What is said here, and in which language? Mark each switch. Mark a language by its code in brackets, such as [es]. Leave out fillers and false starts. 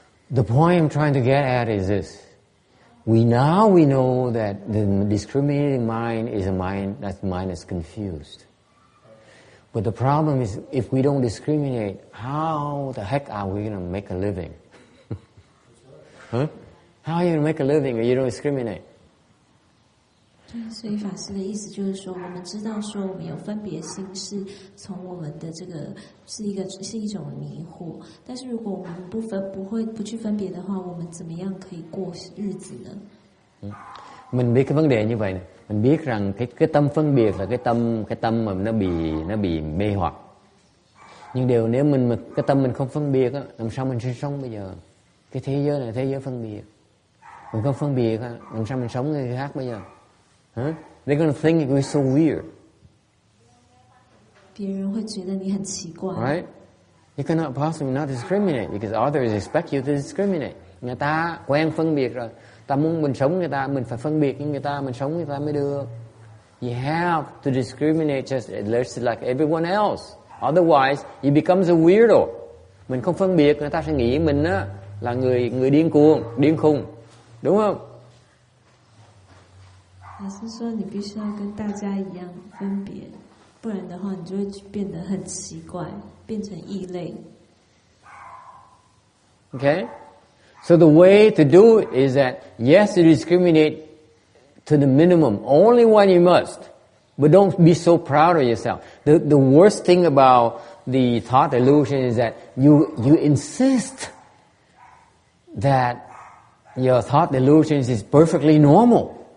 [en] The point I'm trying to get at is this. We know that the discriminating mind is a mind that's confused. But the problem is, if we don't discriminate, how the heck are we going to make a living? Huh? How are you going to make a living if you don't discriminate? [zh] 对，所以法师的意思就是说，我们知道说我们有分别心是从我们的这个是一种迷惑，但是如果我们不去分別的話，我們怎麼樣可以過日子呢？ [vi] Mình biết cái vấn đề như vậy này. Mình biết rằng cái tâm phân biệt là cái tâm mà nó bị mê hoặc. Nhưng điều nếu cái tâm mình không phân biệt á, làm sao mình sinh sống bây giờ? Cái thế giới này thế giới phân biệt. Mình không phân biệt á, làm sao mình sống người khác bây giờ? Huh? [en] They're gonna think we're so weird. [zh] 別人會覺得你很奇怪。 [en] Right? You cannot possibly not discriminate because others expect you to discriminate. [vi] Người ta quen phân biệt rồi. Ta muốn mình sống người ta, mình phải phân biệt với người ta, mình sống người ta mới được. [en] You have to discriminate just like everyone else. Otherwise, you become a weirdo. [vi] Mình không phân biệt, người ta sẽ nghĩ mình á là người điên khùng, đúng không? [zh] 老師說你必須要跟大家一樣分別，不然的話你就會變得很奇怪，變成異類。 [en] Okay? So the way to do it is that, yes, you discriminate to the minimum, only when you must, but don't be so proud of yourself. The worst thing about the thought delusion is that you insist that your thought delusions is perfectly normal.